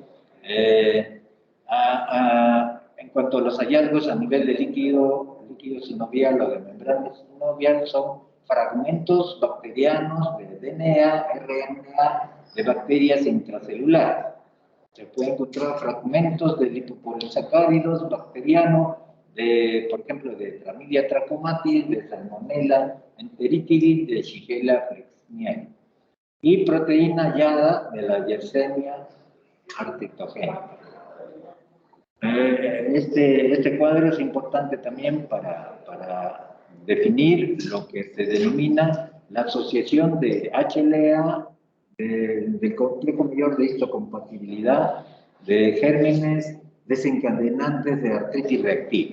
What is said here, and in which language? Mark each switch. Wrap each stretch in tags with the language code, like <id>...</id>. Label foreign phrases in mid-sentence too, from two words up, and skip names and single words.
<es>En cuanto a los hallazgos a nivel de líquido sinovial o de membrana sinovial, son fragmentos bacterianos de DNA, RNA, de bacterias intracelulares. Se pueden encontrar fragmentos de lipopolisacáridos bacterianos, por ejemplo, de Chlamydia trachomatis, de Salmonella enteritidis, de Shigella flexneri, y proteína hallada de la Yersinia artritogénica. Este cuadro es importante también para definir lo que se denomina la asociación de HLA, del complejo mayor de histocompatibilidad de gérmenes desencadenantes de artritis reactiva.</es>